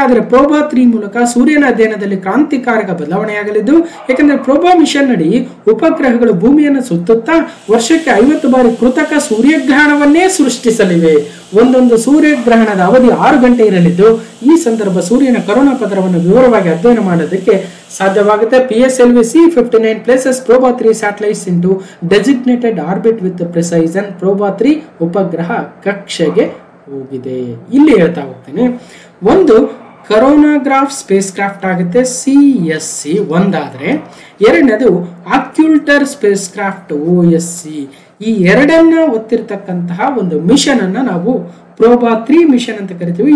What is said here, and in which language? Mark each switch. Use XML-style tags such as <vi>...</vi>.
<kn>ಆದರೆ ಪ್ರೋಬಾ 3 ಮೂಲಕ ಸೂರ್ಯನ ಅಧ್ಯಯನದಲ್ಲಿ ಕ್ರಾಂತಿಕಾರಕ ಬದಲಾವಣೆಯಾಗಲಿದ್ದು, ಯಾಕಂದ್ರೆ ಪ್ರೋಬಾ ಮಿಷನ್ ಅಡಿ ಉಪಗ್ರಹಗಳು ಭೂಮಿಯನ್ನು ಸುತ್ತುತ್ತಾ ವರ್ಷಕ್ಕೆ 50 ಬಾರಿ ಕೃತಕ ಸೂರ್ಯಗ್ರಹಣವನ್ನೇ ಸೃಷ್ಟಿಸಲಿವೆ. ಒಂದೊಂದು ಸೂರ್ಯಗ್ರಹಣದ ಅವಧಿ 6 ಗಂಟೆ ಇರಲಿದ್ದು, ಈ ಸಂದರ್ಭ ಸೂರ್ಯನ ಕರೋನಾ ಪದರವನ್ನು ವಿವರವಾಗಿ ಅಧ್ಯಯನ ಮಾಡೋದಕ್ಕೆ ಸಾಧ್ಯವಾಗುತ್ತೆ.</kn> <en>PSLV C-59 places Proba 3 satellites into designated orbit with precision.</en> <kn>Proba 3 ಉಪಗ್ರಹ ಕಕ್ಷೆಗೆ ಹೋಗಿದೆ. ಇಲ್ಲಿ ಹೇಳ್ತಾ ಹೋಗ್ತೇನೆ, ಒಂದು ಕರೋನಾಗ್ರಾಫ್ ಸ್ಪೇಸ್ ಕ್ರಾಫ್ಟ್ ಆಗುತ್ತೆ CSC ಒಂದಾದ್ರೆ, ಎರಡನೇದು ಆಕ್ಯುಲ್ಟರ್ ಸ್ಪೇಸ್ ಕ್ರಾಫ್ಟ್ OSC. ಈ ಎರಡನ್ನ ಒತ್ತಿರ್ತಕ್ಕಂತಹ ಒಂದು ಮಿಷನ್ ಅನ್ನ ನಾವು ಪ್ರೋಬಾ 3 ಮಿಷನ್ ಅಂತ ಕರಿತೀವಿ.</kn>